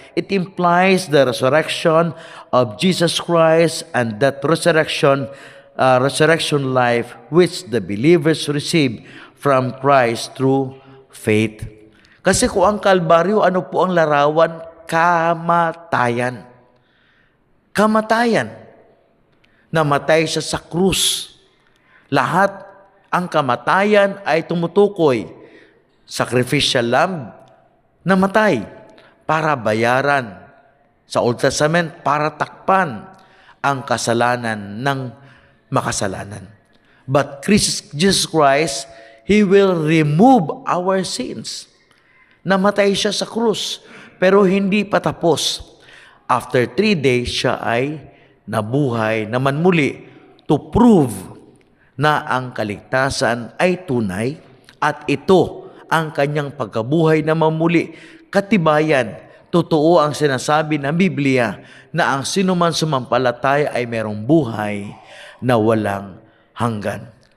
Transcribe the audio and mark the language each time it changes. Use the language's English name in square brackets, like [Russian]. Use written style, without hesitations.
[English] It implies the resurrection of Jesus Christ, and that resurrection life which the believers receive from Christ through faith. [Filipino] Kasi kung ang Kalbaryo, ano po ang larawan? Kamatayan. Kamatayan. Namatay siya sa krus. Lahat ang kamatayan ay tumutukoy. [English] Sacrificial lamb, [Filipino] namatay para bayaran. Sa Old Testament, para takpan ang kasalanan ng makasalanan. [English] But Jesus Christ, He will remove our sins. [Filipino] Namatay siya sa krus, pero hindi pa tapos. [English] After 3 days, [Filipino] siya ay nabuhay naman muli [English] to prove [Filipino] na ang kaligtasan ay tunay at ito ang kanyang pagkabuhay na mamuli. Katibayan, totoo ang sinasabi ng Biblia na ang sinuman sumampalataya ay merong buhay na walang hanggan.